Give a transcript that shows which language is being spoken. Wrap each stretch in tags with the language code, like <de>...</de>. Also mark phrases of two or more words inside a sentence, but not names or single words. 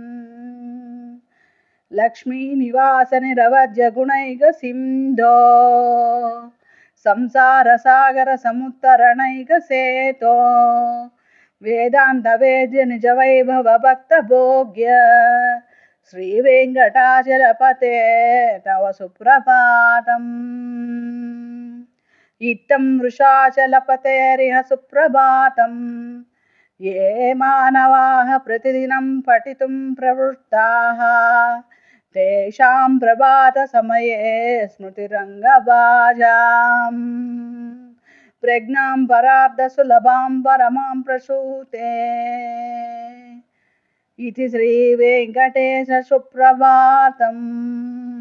<sa>లక్ష్మీ నివాస నిరవధ్య గుణైక సింధో సంసార సాగర సముత్తరణైక సేతో వేదాంత వేద్య నిజ వైభవ భక్త భోగ్య శ్రీ వెంకటాచలపతే తవ సుప్రభాతం ఇత్తం వృషాచలపతేరిహ సుప్రభాతం ये मानवाः प्रतिदिनं पठितुं प्रवृत्ताः तेषां प्रभातसमये स्मृतिरङ्गभाजाम् प्रज्ञां परार्धसुलभां परमां प्रसूते इति श्रीवेङ्कटेश सुप्रभातम्।</sa>